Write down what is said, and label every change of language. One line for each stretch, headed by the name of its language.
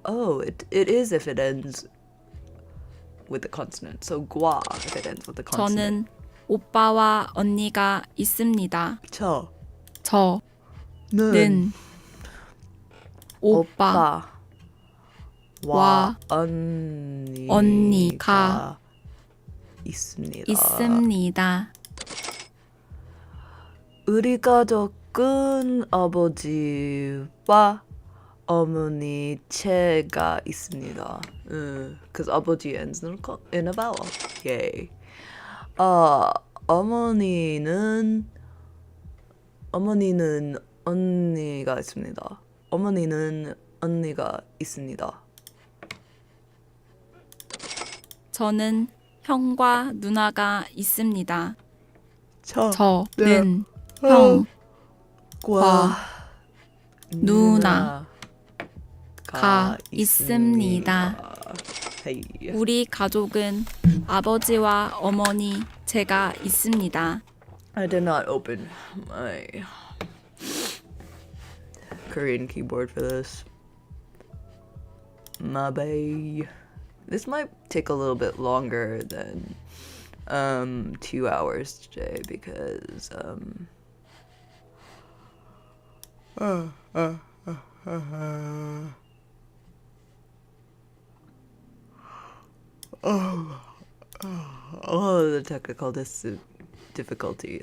English: Oh, it is if it ends with the consonant. So gua if it ends with the consonant.
Korean: 저는 오빠와 언니가 있습니다. 저는 오빠와 오빠와 언니가 있습니다. 있습니다. 우리 가족은 아버지와 어머니 제가 있습니다.
English: Because 아버지 ends in a vowel. Yay.
Korean: 어머니는 언니가 있습니다. 어머니는 언니가 있습니다. 저는 형과 누나가 있습니다. 네. 저는 과 누나가 누나가 있습니다. 헤이. 우리 가족은 아버지와 어머니 제가 있습니다.
English: I did not open my Korean keyboard for this. Mabe. This might take a little bit longer than 2 hours today because all of the technical difficulty.